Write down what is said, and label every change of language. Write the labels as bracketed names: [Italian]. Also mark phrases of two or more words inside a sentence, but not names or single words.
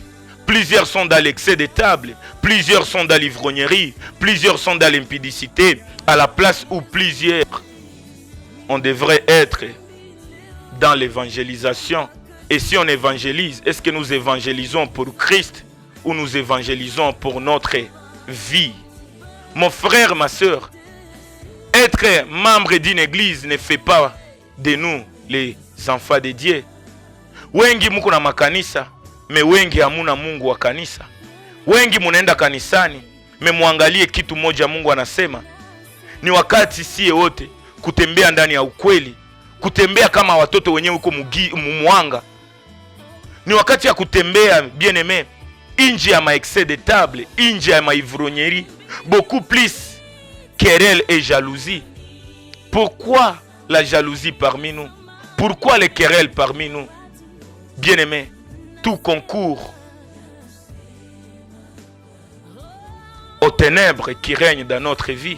[French] Plusieurs sont dans l'excès des tables, plusieurs sont dans l'ivrognerie, plusieurs sont dans l'impudicité, à la place où plusieurs, on devrait être dans l'évangélisation. Et si on évangélise, est-ce que nous évangélisons pour Christ ou nous évangélisons pour notre vie? Mon frère, ma soeur, être membre d'une église ne fait pas de nous les enfants de Dieu. [Swahili] Wengi muko na makanisa, me wengi hamuna Mungu wa kanisa. Wengi munaenda kanisani, me muangalie kitu moja Mungu anasema. Ni wakati siye wote kutembea ndani ya ukweli, kutembea kama watoto wenyewe huko mwanga. Ni wakati ya kutembea [French] bien aimé, [Swahili] inji ya [French] excès de table, [Swahili] inji ya ivrognerie, [French] beaucoup plus querelle et jalousie. Pourquoi la jalousie parmi nous? Pourquoi les querelles parmi nous? Bien aimé, tout concourt aux ténèbres qui règnent dans notre vie.